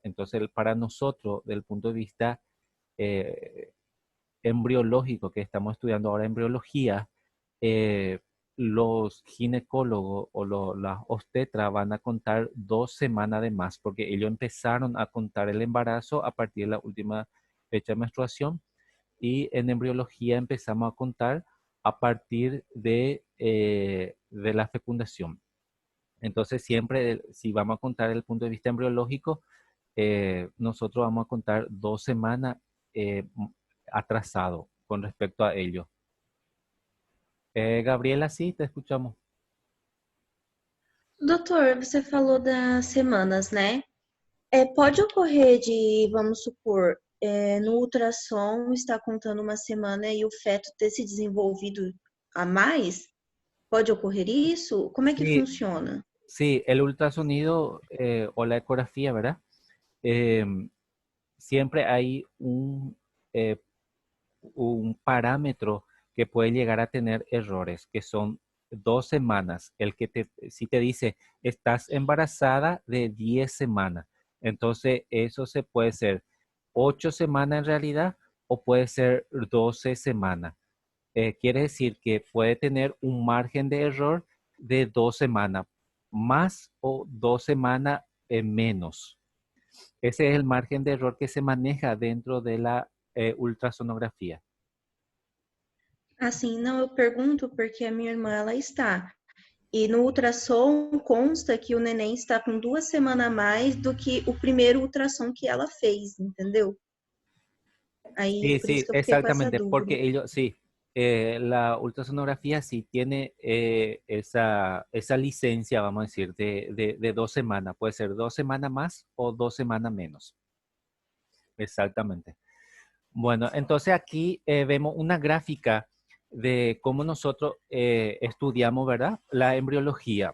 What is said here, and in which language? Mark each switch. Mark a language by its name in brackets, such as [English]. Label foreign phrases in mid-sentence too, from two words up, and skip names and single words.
[Spanish] Entonces, para nosotros, del punto de vista embriológico, que estamos estudiando ahora embriología, los ginecólogos o las obstetras van a contar 2 semanas de más, porque ellos empezaron a contar el embarazo a partir de la última fecha de menstruación, y en embriología empezamos a contar a partir de la fecundación. Entonces siempre, si vamos a contar desde el punto de vista embriológico, nosotros vamos a contar 2 semanas atrasado con respecto a ello. Gabriela, sí, te escuchamos. [Portuguese] Doutor, você falou das semanas, né? Pode ocorrer de, vamos supor, no ultrassom está contando uma semana e o feto ter se desenvolvido a mais? Pode ocorrer isso? Como é que [Spanish] Sí, [Portuguese] funciona? [Spanish] sí, el ultrasonido o la ecografía, ¿verdad? Siempre hay eh, un parámetro que puede llegar a tener errores, que son 2 semanas. Si te dice, estás embarazada de 10 semanas, entonces eso se puede ser 8 semanas en realidad o puede ser 12 semanas. Quiere decir que puede tener un margen de error de 2 semanas más o 2 semanas menos. Ese es el margen de error que se maneja dentro de la ultrasonografía. [Portuguese] Assim, não, eu pergunto porque a minha irmã, ela está. E no ultrassom consta que o neném está com 2 semanas a mais do que o primeiro ultrassom que ela fez, entendeu? Aí, [Spanish] Sí, [Portuguese] por isso [Spanish] sí, [Portuguese] que eu fiquei com essa [Spanish] exactamente, [Portuguese] dúvida. [Spanish] porque ellos, sí, la ultrasonografía sí tiene esa licencia, vamos a decir, de 2 semanas. Puede ser 2 semanas más o 2 semanas menos. Exactamente. Bueno, entonces aquí vemos una gráfica de cómo nosotros estudiamos, ¿verdad?, la embriología.